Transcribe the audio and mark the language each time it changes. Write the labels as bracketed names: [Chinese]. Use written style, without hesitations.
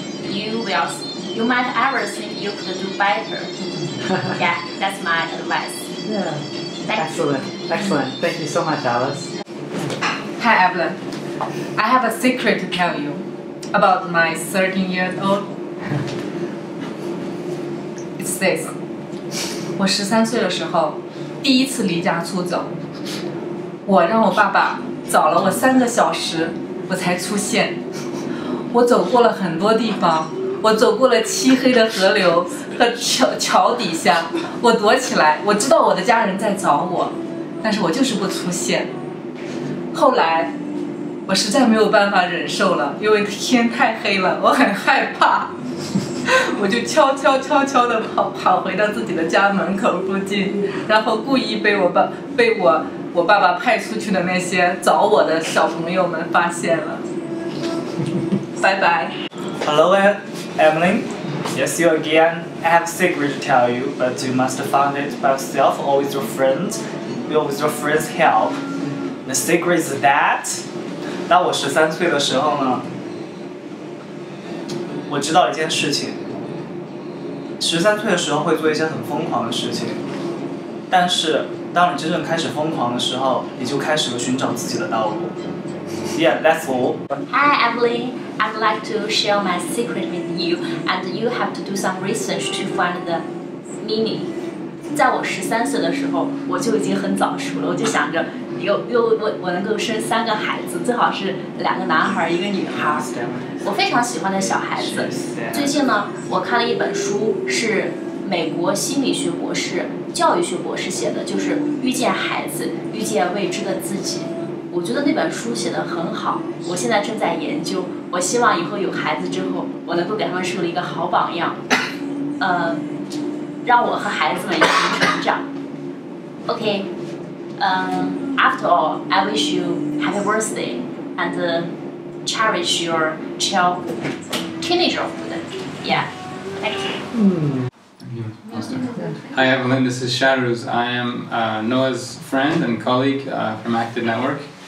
[English] You might ever think you could do better. Yeah, that's my advice. Yeah. Excellent. Thank you so much, Alice. Hi, Evelyn. I have a secret to tell you about my 13 years old. It's this. [Chinese] 我13岁的时候，第一次离家出走，我让我爸爸找了我3个小时，我才出现。我走过了很多地方，我走过了漆黑的河流和桥底下，我躲起来，我知道我的家人在找我，但是我就是不出现。后来，我实在没有办法忍受了，因为天太黑了，我很害怕，我就悄悄地跑回到自己的家门口附近，然后故意被我爸爸派出去的那些找我的小朋友们发现了。拜拜。 [English] Hello, Evelyn. Yes, you again. I have a secret to tell you, but you must find it by yourself or with your friends, or with your friends' help. The secret is that. [Chinese] 当我13岁的时候呢，我知道一件事情。 13岁的时候会做一些很疯狂的事情，但是当你真正开始疯狂的时候，你就开始了寻找自己的道路。 [English] Yeah, that's all. Hi, Evelyn. I'd like to share my secret with you, and you have to do some research to find the meaning. [Chinese] 在我13岁的时候，我就已经很早熟了，我就想着我能够生3个孩子，最好是2个男孩1个女孩。我非常喜欢的小孩子。最近呢，我看了一本书，是美国心理学博士、教育学博士写的，就是遇见孩子，遇见未知的自己。我觉得那本书写得很好，我现在正在研究。我希望以后有孩子之后，我能够给他们树立一个好榜样，让我和孩子们一起成长。 [English] Okay, after all, I wish you happy birthday and cherish your teenagerhood. Yeah, thank you. Hi Evelyn, this is Shahruz. I am Noah's friend and colleague from Active Network.